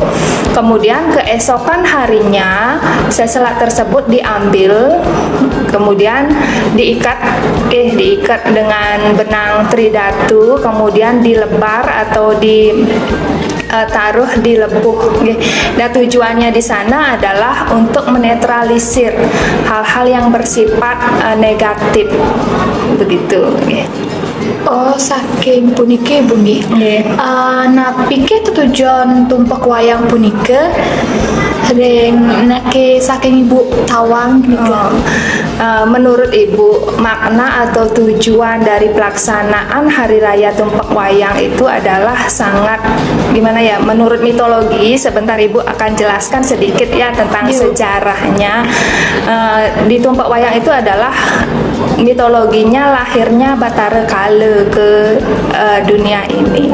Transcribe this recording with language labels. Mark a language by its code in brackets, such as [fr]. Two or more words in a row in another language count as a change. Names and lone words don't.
[id] Kemudian keesokan harinya seselak tersebut diambil, kemudian diikat dengan benang tridatu, kemudian dilebar atau taruh di lebuh. Dan tujuannya di sana adalah untuk menetralisir hal-hal yang bersifat negatif, begitu. [ban] Oh, saking punike, Bu nggih. Napi ke tujuan tumpak wayang punika saking Ibu tawang gitu. [id] Menurut Ibu, makna atau tujuan dari pelaksanaan hari raya tumpak wayang itu adalah sangat menurut mitologi. Sebentar Ibu akan jelaskan sedikit ya tentang sejarahnya. Di tumpak wayang itu adalah mitologinya lahirnya Batara Kala ke dunia ini.